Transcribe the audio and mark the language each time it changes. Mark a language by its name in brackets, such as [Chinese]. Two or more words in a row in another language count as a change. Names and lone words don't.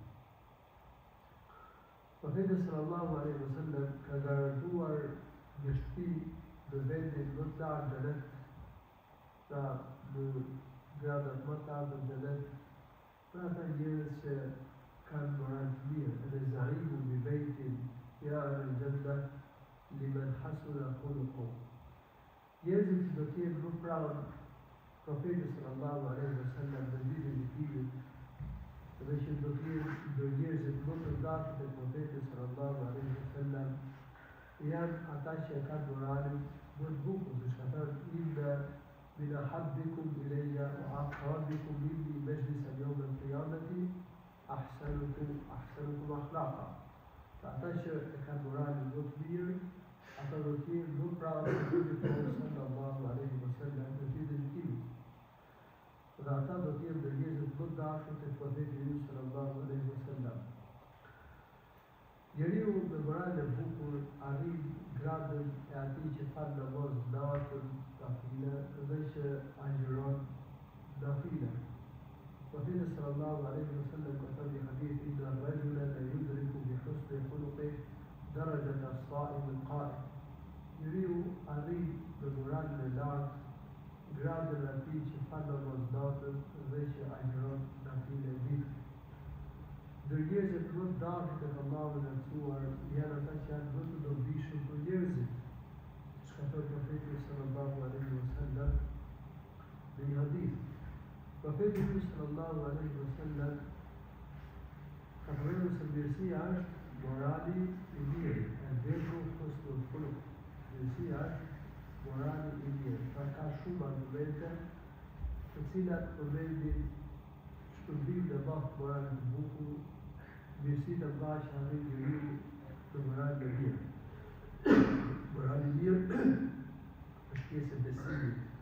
[Albanian] Profeti [Arabic] صلى الله عليه وسلم [Albanian] ka garantuar një shtëpi në vendin më të lartë xhenet, pra në gradat më të larta në xhenet, për ata njerëz që kanë moral të mirë. [Arabic] Edhe زعيم ببيت يا الجنة لمن حسن خلقه. [Albanian] Njerëzit që do të jenë më pranë profetit [Arabic] صلى الله عليه وسلم [Albanian] në ditën e gjykimit, dhe që do të jenë ndër njerëzit më të dashur të profetit [Arabic] صلى الله عليه وسلم, [Albanian] janë ata që kanë moralin më të bukur, siç ka thënë [Arabic] إن من أحبكم إلي وأقربكم مني مجلسا يوم القيامة أحاسنكم أخلاقا. [Albanian] Ata që e kanë moralin më të mirë, ata do të jenë më pranë profetit [Arabic] صلى الله عليه وسلم [Albanian] në ditën e gjykimit. Dhe ata do të jenë ndër njerëzit më të dashur të profetit [Arabic] صلى الله عليه وسلم. [Albanian] Njeriu me moral e bukur arrin gradën e atij që fal namaz natën, nafile, dhe që agjiron nafile. Profeti [Arabic] صلى الله عليه وسلم [Albanian] ka thënë në hadith [Arabic] إن الرجل ليدرك بحسن خلقه درجة الصائم القائم. [Albanian] Njeriu arrin me moralin e lartë gradën e atij që fal namaz natën dhe që agjiron nafile ditë. Ndër njerëzit më të dashur tek Allahu I Lartësuar janë ata që janë më të dobishëm për njerëzit. Siç ka thënë profeti [Arabic] صلى الله عليه وسلم [Albanian] në një hadith. Profeti [Arabic] صلى الله عليه وسلم [Albanian] ka thënë se mirësia është morali I mirë, [Arabic] البر حسن الخلق. [Albanian] Mirësia është morali I mirë. Pra ka shumë argumente të cilat përmendin shpërbim dhe bashkë moralin të bukur, mirësitë të bashkë që arrin njeriu në moralin e mirë. Morali I mirë është pjesë e besimit.